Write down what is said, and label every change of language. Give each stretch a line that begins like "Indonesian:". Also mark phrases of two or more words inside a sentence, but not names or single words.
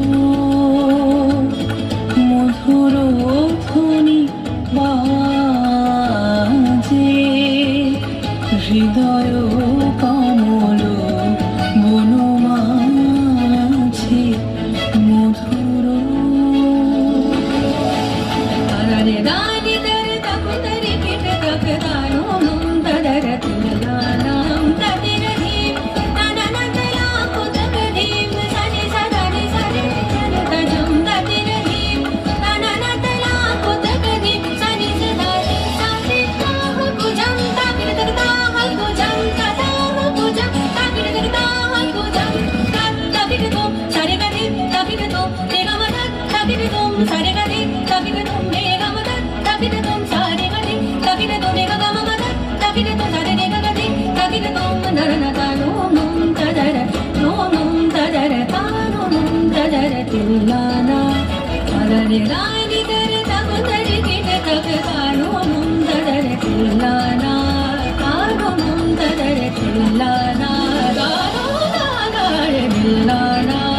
Bangla: মধুর ধ্বনি বাজে হৃদয় কমল বনমাঝে মধুর তারারে দানি দরে তাকো তরে কেটে তাক দানো মন তরে তুলানাম তদের ধীম নানা নতলা কো তক ধীম সানি সাদানি সারে জনতা জম তদের ধীম নানা নতলা কো তক ধীম সানি সাদানি সারে তাহ কো জম তাকির তক তাহ কো জম তাহ কো জম তাকির তক তাহ কো জম তাকির তো সারে গানি তাকির তো তেরা মদত তাকির তো সারে গানি তাকির তো মেরা মদত তাকির তো সারে গানি তাকির তো মেরা গাম মদত তাকির তো সারে রে গানি তাকির তো নরনা তানো মম তদর নো মম তদর তানো মম তদর তিলানা আরে গানি দরে তাকো তরে কেটে তাক তানো মম তদর তিলানা তানো মম তদর তিলানা তানো তদর তিলানা